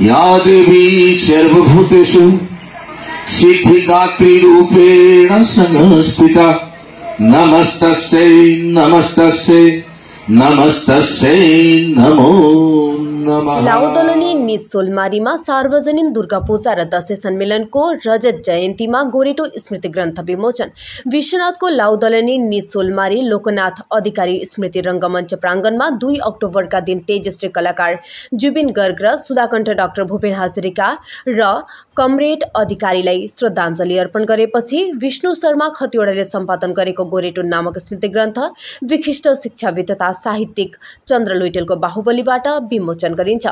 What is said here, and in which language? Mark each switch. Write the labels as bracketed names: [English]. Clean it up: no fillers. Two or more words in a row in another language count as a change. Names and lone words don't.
[Sanskrit] या देवी सर्वभूतेषु सिद्धिदात्री रूपेण संस्थिता नमस्तस्यै नमस्तस्यै नमस्तस्यै नमो नमः। [Nepali] लाउदलनी निजसोलमारीमा सार्वजनिक दुर्गा पूजा र दशैं सम्मेलनको रजत जयन्तीमा गोरेटो स्मृति ग्रन्थ विमोचन। विश्वनाथको लाउदलनी निजसोलमारी लोकनाथ अधिकारी स्मृति रंगमञ्च प्राङ्गणमा 2 अक्टोबरका दिन तेजश्री कलाकार जुबिन गर्ग र सुधाकण्ठ डाक्टर भूपेन हाजरिका र कमरेड अधिकारीलाई श्रद्धाञ्जली अर्पण गरेपछि विष्णु शर्मा खतिवडाले सम्पादन गरेको गोरेटो नामक स्मृति ग्रन्थ विशिष्ट शिक्षाविद तथा साहित्यिक चन्द्र लुइटेलको बाहुबलीबाट विमोचन गरिन्छ।